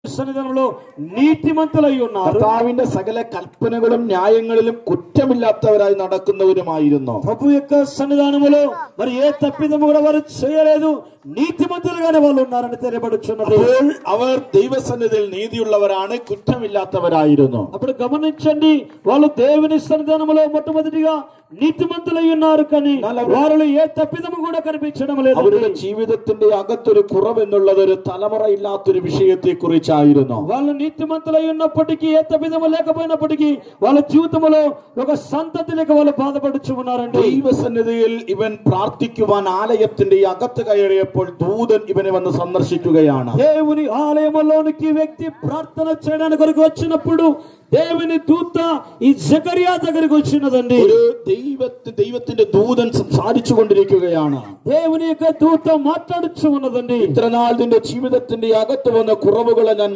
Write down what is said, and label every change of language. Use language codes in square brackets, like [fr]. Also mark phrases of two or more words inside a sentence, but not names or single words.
[te] సన్నిధానంలో నీతిమంతులై ഉన్నారు. [ml] കർത്താവിന്റെ സകല കൽപ്പനകളും ന്യായങ്ങളിലും കുറ്റമില്ലാത്തവരായി നടക്കുന്നവരുമായിരുന്നു. [te] ప్రభు యొక్క సన్నిధానములో మరి ఏ తప్పిదము కూడా వారు చేయలేదు, నీతిమంతులుగానే వాళ్ళు ఉన్నారని తెలియబడుచున్నది. [ml] അവർ ദൈവസന്നിധിയിൽ നീതിയുള്ളവരാണ്, കുറ്റമില്ലാത്തവരായിരുന്നു. [te] అప్పుడు గమనించండి, వాళ్ళు దేవుని సన్నిధానములో మొట్టమొదటిగా నీతిమంతులై ఉన్నారు, కానీ వారిలో ఏ తప్పిదము కూడా కనిపించడం లేదు. [ml] അവരുടെ ജീവിതത്തിന്റെ അകത്തൊരു കുറവെന്നുള്ളത് ഒരു തലമുറ ഇല്ലാത്തൊരു വിഷയത്തെ കുറിച്ചായിരുന്നു. [te] వాళ్ళు నీతిమంతులై ఉన్నప్పటికీ, ఏ తప్పిదము లేకపోయినప్పటికీ వాళ్ళ జీవితంలో ఒక సంతతి లేక వాళ్ళు బాధపడుచు ఉన్నారండి. [ml] ദൈവസന്നിധിയിൽ ഇവൻ പ്രാർത്ഥിക്കുവാൻ ആലയത്തിന്റെ അകത്ത് കയറിയപ്പോൾ ദൂതൻ ഇവനെ വന്ന് സന്ദർശിക്കുകയാണ്. [te] దేవుని ఆలయంలోనికి వ్యక్తి ప్రార్థన చేయడానికి కొరకు వచ్చినప్పుడు దేవుని దూత ఈ జకరియా దగ్గరికి వచ్చినదండి. [ml] ഒരു ദൈവത്തിന്റെ ദൂതൻ സംസാരിച്ചു കൊണ്ടിരിക്കുകയാണ്. [te] దేవుని యొక్క దూత మాట్లాడుచు ఉన్నదండి. [ml] ഇത്രനാൾ നിന്റെ ജീവിതത്തിന്റെ അകത്ത് വന്ന കുറവുകളെ ഞാൻ